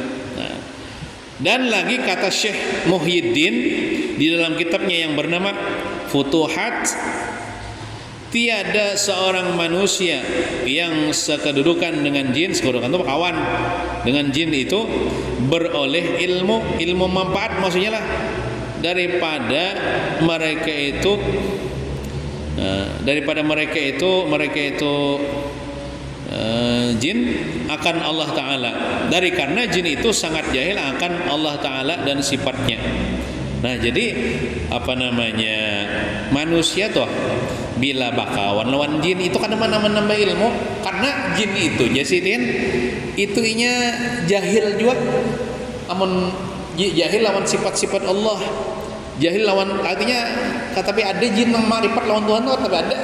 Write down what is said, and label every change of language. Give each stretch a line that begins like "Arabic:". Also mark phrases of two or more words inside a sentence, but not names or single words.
Indonesian: Dan lagi kata Syekh Muhyiddin di dalam kitabnya yang bernama Futuhat, tiada seorang manusia yang sekedudukan dengan jin, sekedudukan itu kawan dengan jin itu beroleh ilmu manfaat maksudnya lah daripada mereka itu jin akan
Arabic: الله تعالى,
Indonesian: dari karena jin itu sangat jahil akan
Arabic: الله تعالى
Indonesian: dan sifatnya.
Banjar: Nah jadi manusia tuh bila bakawan lawan jin itu kan menambah ilmu, karena jin itu jasidin itu inya jahil juga, amun jahil lawan sifat-sifat Allah, jahil lawan artinya tapi ada jin yang makrifat lawan Tuhan tuh tapi ada.